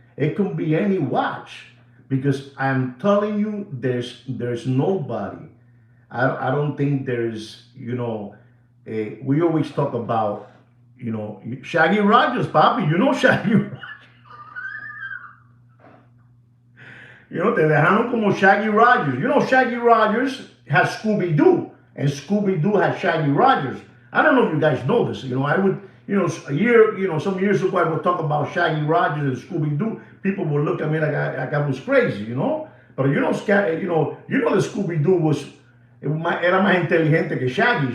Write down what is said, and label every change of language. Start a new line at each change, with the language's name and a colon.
English: It can be any watch. Because I'm telling you, there's nobody. I don't think there's, we always talk about, Shaggy Rogers, Papi. Shaggy Rogers.
Spanish: Te dejaron como Shaggy Rogers.
English: Shaggy Rogers has Scooby-Doo, and Scooby-Doo has Shaggy Rogers. I don't know if you guys know this. I would, some years ago I would talk about Shaggy Rogers and Scooby-Doo. People would look at me like I was crazy, But the Scooby-Doo was, era más inteligente que Shaggy.